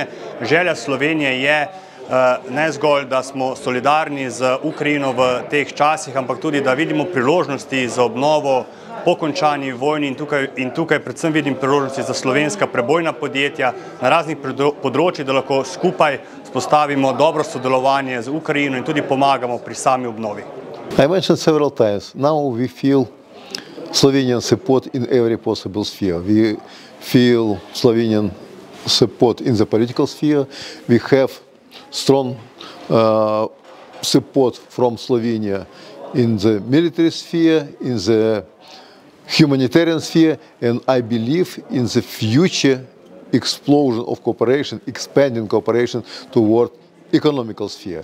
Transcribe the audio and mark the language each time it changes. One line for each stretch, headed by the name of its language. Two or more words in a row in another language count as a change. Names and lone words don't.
Slovenian: Želja Slovenije je ne zgolj, da smo solidarni z Ukrajino v teh časih, ampak tudi, da vidimo priložnosti za obnovo po končani vojni in tukaj predvsem vidim priložnosti za slovenska prebojna podjetja na raznih področjih, da lahko skupaj vzpostavimo dobro sodelovanje z Ukrajino in tudi pomagamo pri sami obnovi.
English: I mentioned several times, now we feel Slovenian support in every possible sphere. We feel Slovenian support in the political sphere. We have strong support from Slovenia in the military sphere, in the humanitarian sphere, and I believe in the future explosion of cooperation, expanding cooperation toward economical sphere.